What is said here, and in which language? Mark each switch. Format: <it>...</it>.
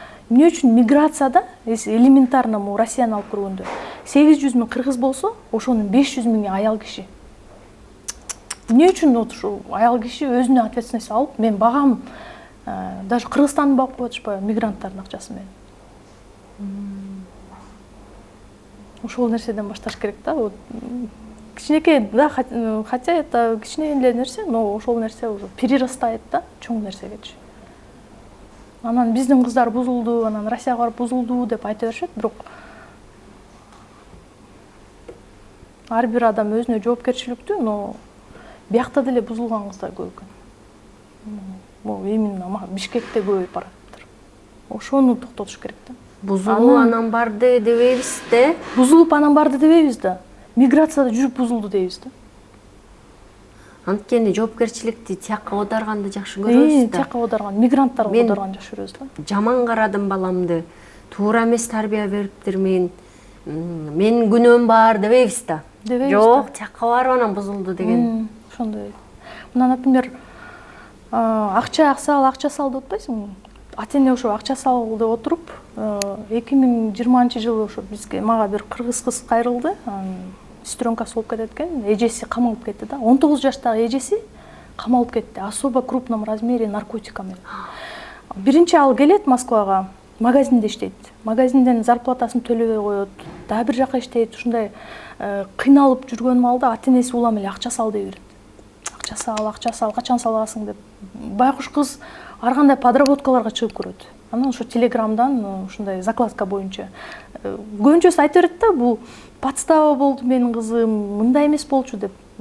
<ky>Эмне үчүн миграцияда, элементарно Россияны алып көргөндө 800 000 кыргыз болсо, ошонун 500 000 аял киши. Эмне үчүн ошол аял киши өзүнө ответственность алып, мен багам, даже Кыргызстанды багып коюп атышпайбы мигранттардын акчасы менен. Ошол нерседен башташ керек да. Вот кичинекей, да,</ky> <ru>хотя это</ru> <ky>кичине эле нерсе, но ошол нерсе</ky> <ru>уже перерастает</ru> <ky>да, чоң нерсегечи. Анан биздин кыздар бузулду, анан Россияга барып бузулду деп айта беришет, бирок ар бир адам өзүнө жоопкерчиликтүү, но биякта деле бузулган кыздар көп экен. Бул именно Бишкекте көбөйүп баратыр. Ошону токтотуш керек да. Бузулуп анан барды дебейбиз да. Бузулуп анан барды дебейбиз да. Миграцияда жүрүп бузулду дейбиз да. Анткени жоопкерчиликти тияққа аударганды жакшы көрөбүз да. Тияққа аударган, мигранттарга аударган жакшы көрөбүз да. Жаман карадым баламды, туура эмес тарбия бериптирмин, менин күнөөм бар дебейбиз да. Жок, тияққа барып анан бузулду деген. Ошондой. Мына, например, акча сал деп атпайсыңбы? Ата-эне ошо акча салды отуруп, 2020-жылы ошо мага бир кыргыз кыз кайрылды. Сестренкасы болуп кетет экен, эжеси камалып кетти да. 19 жаштагы эжеси камалып кетти.</ky> <ru>Особо крупном размере наркотиками.</ru> <ky>Биринчи ал келет Москвага, магазинде иштейт. Магазинден зарплатасын төлөбөй коет. Дагы бир жака иштейт. Ушундай кыйналып жүргөн маалда ата-энеси улам эле акча сал дей берет. Акча сал, качан саласың деп. Байкуш кыз ар кандай подработкаларга чыгып көрөт. Анан ошо телеграмдан ушундай закладка боюнча көбүнчөсү айта берет да, бул подстава болду менин кызым, мындай эмес болчу деп.</ky>